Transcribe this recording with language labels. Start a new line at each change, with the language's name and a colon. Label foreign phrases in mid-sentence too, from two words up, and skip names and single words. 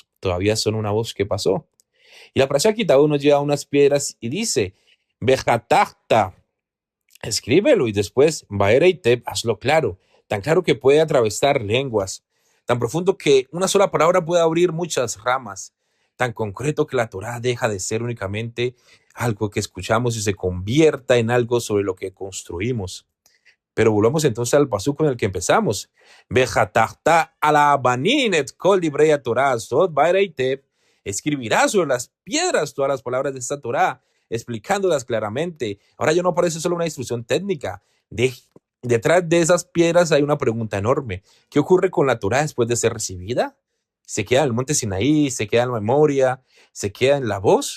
Spanish: Todavía son una voz que pasó. Y la Parashá Kitabo nos lleva unas piedras y dice, Vejatachta, escríbelo y después, Baereiteb, hazlo claro, tan claro que puede atravesar lenguas, tan profundo que una sola palabra puede abrir muchas ramas, tan concreto que la Torá deja de ser únicamente algo que escuchamos y se convierta en algo sobre lo que construimos. Pero volvamos entonces al pasú con el que empezamos.
Hebrew: וכתבת על האבנים את כל דברי התורה הזאת באר היטב,
Spanish: escribirás sobre las piedras todas las palabras de esta Torá, explicándolas claramente. Ahora ya no parece solo una instrucción técnica. Detrás de esas piedras hay una pregunta enorme. ¿Qué ocurre con la Torá después de ser recibida? ¿Se queda en el monte Sinaí? ¿Se queda en la memoria? ¿Se queda en la voz?